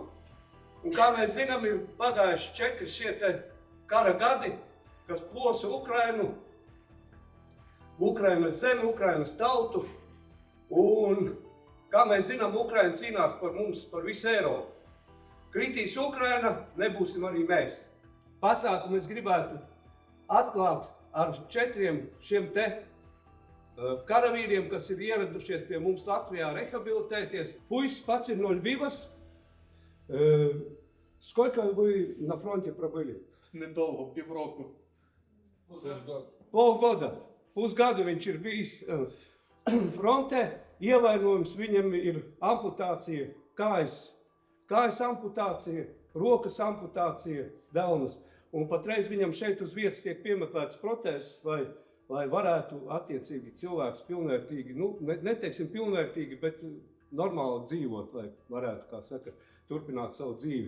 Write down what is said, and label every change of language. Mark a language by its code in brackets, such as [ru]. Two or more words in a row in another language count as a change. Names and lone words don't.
[lv] Un kā mēs zinām, ir pagājuši 4 šie kara gadi, kas plosa Ukrainu, Ukrainas zemi, Ukrainas tautu, un, kā mēs zinām, Ukraina cīnās par mums, par visu Eiropu. Kritīs Ukraina, nebūsim arī mēs. Pasākumu es gribētu atklāt ar 4 šiem karavīriem, kas ir ieradušies pie mums Latvijā rehabilitēties. Puisis pats ir no Ļvivas. [ru] Сколько вы на фронте пробыли? [uk] Недовго, півроку. [ru] Полгоda. [lv] Pusgadu viņš ir bijis frontē, ievainojums viņam ir amputācija, kājas amputācija, rokas amputācija, delnas. Un patreiz viņam šeit uz vietas tiek piemeklēts protēzes, lai varētu attiecīgi cilvēks pilnvērtīgi, neteiksim pilnvērtīgi, bet normāli dzīvot, lai varētu, kā saka, turpināt savu dzīvi.